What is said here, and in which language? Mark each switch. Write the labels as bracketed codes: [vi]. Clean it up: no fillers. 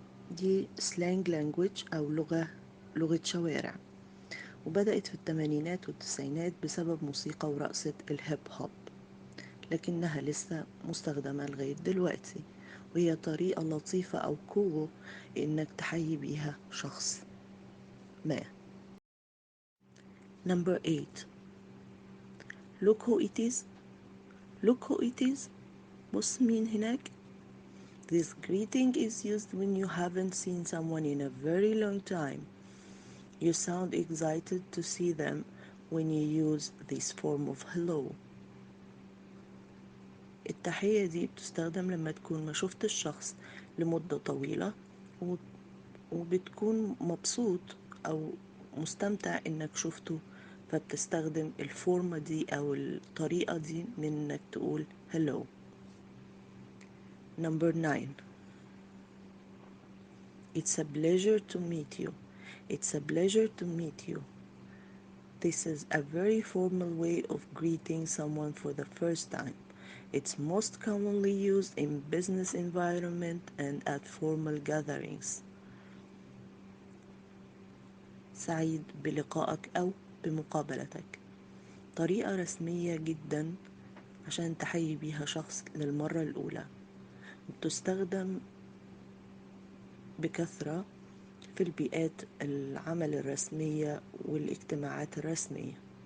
[ar] دي slang language أو لغة شوارع، وبدأت في الثمانينات والتسعينات بسبب موسيقى ورقصة الهيب هوب، لكنها لسه مستخدمة لغاية دلوقتي، وهي طريقة لطيفة أو كول إنك تحيي بيها شخص ما. [en] Number 8. look who it is, look who it is. [ar] بص مين هناك. [en] This greeting is used when you haven't seen someone in a very long time. You sound excited to see them when you use this form of hello. [ar] التحية دي بتستخدم لما تكون ما شفت الشخص لمدة طويلة وبتكون مبسوط أو مستمتع إنك شفته، فبتستخدم الفورمة دي أو الطريقة دي من إنك تقول hello. [en] Number 9. It's a pleasure to meet you. It's a pleasure to meet you. This is a very formal way of greeting someone for the first time. It's most commonly used in business environment and at formal gatherings. [ar] سعيد بلقائك أو بمقابلتك. طريقة رسمية جدا عشان تحيي بيها شخص للمرة الأولى، بتستخدم بكثرة في البيئات العمل الرسمية والاجتماعات الرسمية.